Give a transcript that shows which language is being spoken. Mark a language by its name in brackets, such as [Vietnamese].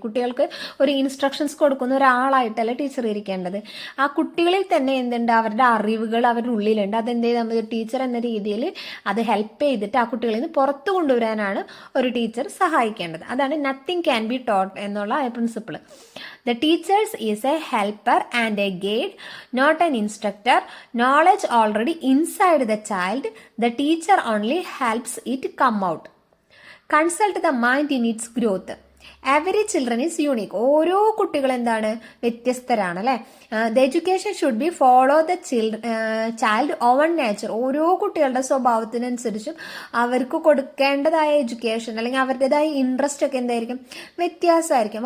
[Malayalam] കുട്ടികൾക്ക് ഒരു ഇൻസ്ട്രക്ഷൻസ് കൊടുക്കുന്ന ഒരാളായിട്ടല്ല ടീച്ചർ ഇരിക്കേണ്ടത്. ആ കുട്ടികളിൽ തന്നെ എന്തുണ്ട്? അവരുടെ അറിവുകൾ അവരുടെ ഉള്ളിലുണ്ട്. അതെന്ത് ചെയ്താൽ മതി? ടീച്ചർ എന്ന രീതിയിൽ അത് ഹെൽപ്പ് ചെയ്തിട്ട് ആ കുട്ടികളിൽ നിന്ന് പുറത്തു കൊണ്ടുവരാനാണ് ഒരു ടീച്ചർ സഹായിക്കേണ്ടത്. അതാണ് [English] nothing can be taught [Malayalam] എന്നുള്ള principle. [English] The teachers is a helper and a guide, not an instructor. Knowledge already inside the child. The teacher only helps it come out. Consult the mind in its growth. Every children is unique. [Malayalam] ഓരോ കുട്ടികളും എന്താണ്, വ്യത്യസ്തരാണ് അല്ലേ. [English] The education should be follow the child on nature. [Malayalam] ഓരോ കുട്ടികളുടെ സ്വഭാവത്തിനനുസരിച്ചും അവർക്ക് കൊടുക്കേണ്ടതായ education അല്ലെങ്കിൽ അവരുടേതായ ഇൻട്രസ്റ്റ് ഒക്കെ എന്തായിരിക്കും, വ്യത്യാസമായിരിക്കും.